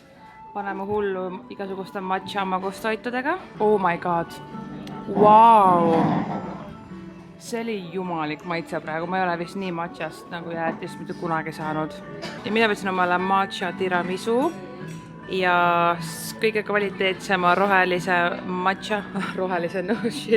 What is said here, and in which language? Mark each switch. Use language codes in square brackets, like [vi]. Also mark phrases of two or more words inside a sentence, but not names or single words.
[et] Paneme hullu igasuguste matcha magustoitudega. [en] Oh my god. [et] Wow. See oli jumalik maitse praegu. Ma ei ole vist nii matchast nagu jäätist mitte kunagi saanud. Ja mina võtsin omale matcha tiramisu ja kõige kvaliteetsema rohelise matcha. Rohelise, [en] no shit.